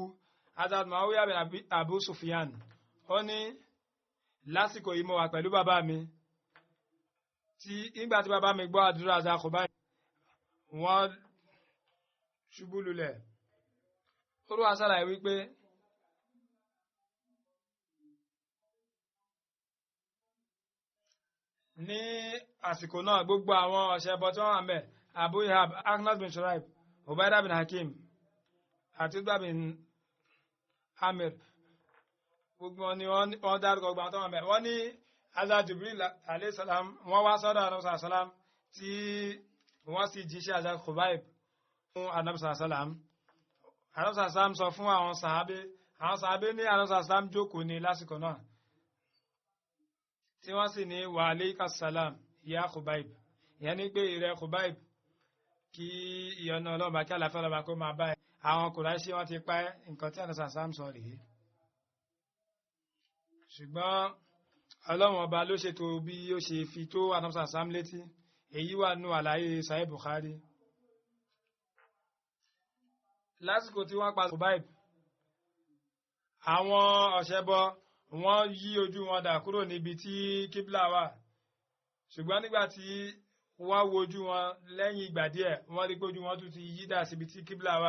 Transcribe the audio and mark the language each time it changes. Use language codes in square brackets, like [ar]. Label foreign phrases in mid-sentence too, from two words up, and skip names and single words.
[yo] Hazrat Muawiya bin Abu Sufyan ó ní lásìkò yìí mo wà pẹ̀lú bàbá mi nígbà tí bàbá mi gbọ́ àdúrà Hazrat Khubayb wọ́n ṣubú lulẹ̀. Olúwa ṣàlàyé wípé ní àsìkò náà gbogbo àwọn ọ̀ṣẹbọ tí wọ́n wà ńbẹ̀ Abu Ihab, Akhnas bin Shuraib, Ubaidah bin Hakim àti Utba bin Amir gbogbo wọn ni wọ́n dárúkọ gbogbo àwọn tó wà ńbẹ̀. Wọ́n ní Hazrat Jibril [ar] عليه السلام [yo] wọ́n wá sọ́dọ̀ Ànábì [ar] صلى الله عليه وسلم [yo] tí wọ́n sì jíṣẹ́ Hazrat Khubayb fún Ànábì [ar] صلى الله عليه وسلم. [yo] Ànábì [ar] صلى الله عليه وسلم [yo] sọ fún àwọn sàhábé ní Ànábì [ar] صلى الله عليه وسلم [yo] jókòó ní lásìkò náà tí wọ́n sì ní [ar] وعليك السلام [yo] ya Khubayb, ìyẹn ní pé ìrẹ Khubayb kí ìyọ́nú ọlọ́ba kí àlàáfíà ọlọ́ba kó máa bá ẹ. Àwọn Kùráìṣì wọ́n ti pa nǹkan tí Ànábì [ar] صلى الله عليه وسلم [yo] sọ rèé, ṣùgbọ́n Ọlọ́run ọba ló ṣètò bí ó ṣe fi tó Ànábì [ar] صلى الله عليه وسلم [yo] létí. Èyí wà nù àlàyé Sahih Bukhari. Lásìkò tí wọ́n pa Khubayb àwọn ọ̀ṣẹbọ wọ́n yí ojú wọn dà kúrò níbi tí kíbla wà, ṣùgbọ́n nígbà tí wọ́n wo ojú wọn lẹ́yìn ìgbà díẹ̀ wọ́n rí pé ojú wọn tún ti yí dà síbi tí kíbla wà.